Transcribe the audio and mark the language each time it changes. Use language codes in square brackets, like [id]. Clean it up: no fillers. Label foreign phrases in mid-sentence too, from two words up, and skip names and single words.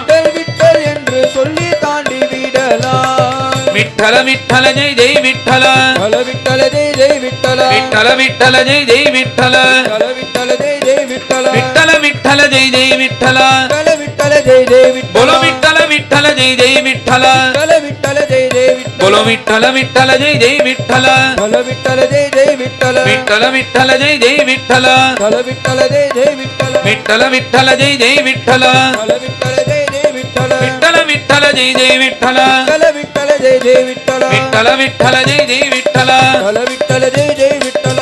[ta] விட்டல் விட்டல் என்று சொல்லி தாண்டி விடலாம். [mr] विठ्ठल विठ्ठल जय जय विठ्ठल विठ्ठल जय जय विठ्ठल. विठ्ठल विठ्ठल जय जय विठ्ठल विठ्ठल जय जय विठ्ठल. विठ्ठल विठ्ठल जय जय विठ्ठल विठ्ठल जय जय विठ्ठल. बोलो विठ्ठल विठ्ठल जय जय विठ्ठल विठ्ठल जय जय विठ्ठल. बोलो विठ्ठल विठ्ठल जय जय विठ्ठल विठ्ठल जय जय विठ्ठल. विठ्ठल विठ्ठल जय जय विठ्ठल विठ्ठल जय जय विठ्ठल. विठ्ठल विठ्ठल जय जय विठ्ठल विठ्ठल जय जय विठ्ठल. विठ्ठल विठ्ठल जय जय विठ्ठल विठ्ठल जय जय विठ्ठल. विठ्ठल विठ्ठल जय जय विठ्ठल विठ्ठल जय जय विठ्ठल.